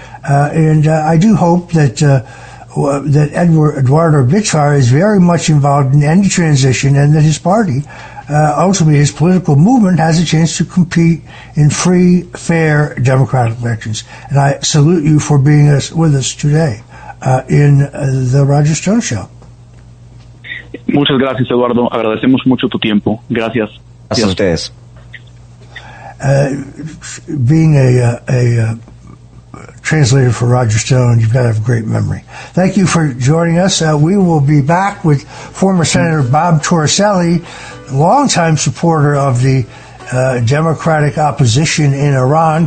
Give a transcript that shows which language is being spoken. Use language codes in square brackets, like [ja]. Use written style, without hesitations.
[en] And I do hope that Eduardo Bittar is very much involved in any transition, and that his party, ultimately his political movement, has a chance to compete in free, fair, democratic elections. And I salute you for being with us today in the Roger Stone Show. [es] Muchas gracias, Eduardo. Agradecemos mucho tu tiempo. Gracias. Gracias a ustedes. [en] being a translator for Roger Stone, you've got to have a great memory. Thank you for joining us. We will be back with former Senator Bob Torricelli, longtime supporter of the democratic opposition in Iran.